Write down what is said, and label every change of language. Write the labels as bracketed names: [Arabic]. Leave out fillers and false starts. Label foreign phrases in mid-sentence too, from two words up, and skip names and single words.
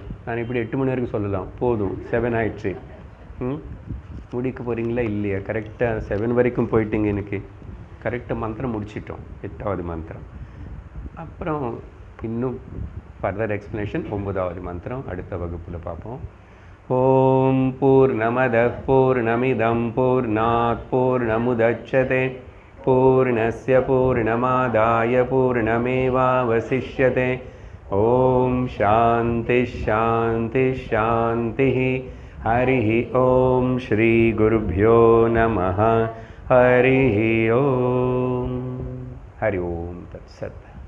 [Tamil] நான் இப்படி 8 மணி வரைக்கும் சொல்லலாம், போதும் 7 ஆயிடுச்சு. முடிக்க போகிறீங்களா இல்லையா? கரெக்டாக 7 வரைக்கும் போயிட்டீங்க. எனக்கு கரெக்டாக மந்திரம் முடிச்சிட்டோம், 8வது மந்திரம். அப்புறம் இன்னும் [English] further explanation [Tamil] 9வது மந்திரம் அடுத்த வகுப்பில் பார்ப்போம். [Sanskrit] ॐ पूर्णमदः पूर्णमिदं पूर्णात् पूर्णमुदच्यते पूर्णस्य पूर्णमादाय पूर्णमेवावशिष्यते ॐ शान्तिः शान्तिः शान्तिः हरिः ॐ श्रीगुरुभ्यो नमः हरिः ॐ हरि ओम तत्सत्।